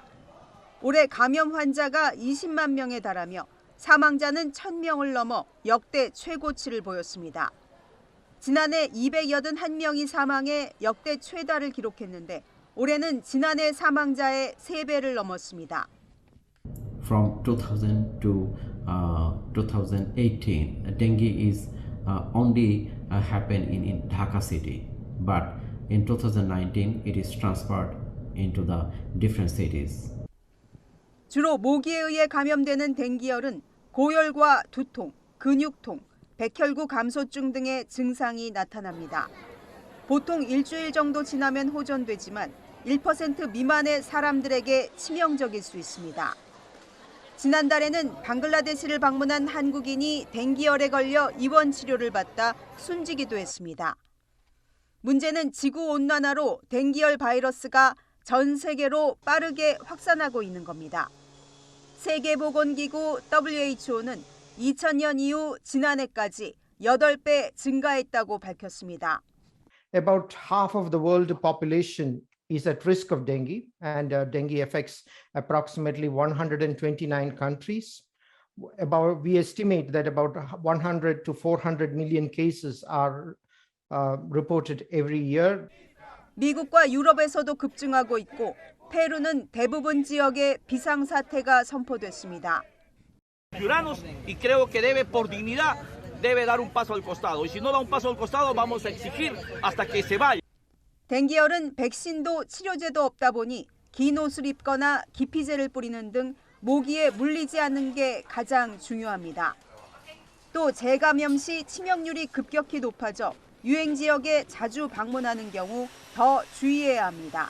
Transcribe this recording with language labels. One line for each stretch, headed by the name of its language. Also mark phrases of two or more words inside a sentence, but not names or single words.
Korean: 올해 감염 환자가 20만 명에 달하며 사망자는 1,000명을 넘어 역대 최고치를 보였습니다. 지난해 281명이 사망해 역대 최다를 기록했는데 올해는 지난해 사망자의 3배를 넘었습니다.
English: From 2000 to 2018, dengue is only happened in Dhaka city, but in 2019 it is transferred into the different cities.
Korean: 주로 모기에 의해 감염되는 댕기열은 고열과 두통, 근육통, 백혈구 감소증 등의 증상이 나타납니다. 보통 일주일 정도 지나면 호전되지만 1% 미만의 사람들에게 치명적일 수 있습니다. 지난달에는 방글라데시를 방문한 한국인이 댕기열에 걸려 입원 치료를 받다 숨지기도 했습니다. 문제는 지구온난화로 댕기열 바이러스가 전 세계로 빠르게 확산하고 있는 겁니다. 세계보건기구 WHO는 2000년 이후 지난해까지 8배 증가했다고 밝혔습니다.
English: about half of the world population is at risk of dengue, and dengue affects approximately 129 countries. We estimate that about 100 to 400 million cases are reported every year.
Korean: 미국과 유럽에서도 급증하고 있고 페루는 대부분 지역에 비상사태가 선포됐습니다.
Spanish: Ciudadanos y creo que debe por dignidad debe dar un paso al costado y si no da un paso al costado vamos a exigir hasta que se vaya.
Korean: 댕기열은 백신도 치료제도 없다 보니 긴 옷을 입거나 기피제를 뿌리는 등 모기에 물리지 않는 게 가장 중요합니다. 또 재감염 시 치명률이 급격히 높아져 유행 지역에 자주 방문하는 경우 더 주의해야 합니다.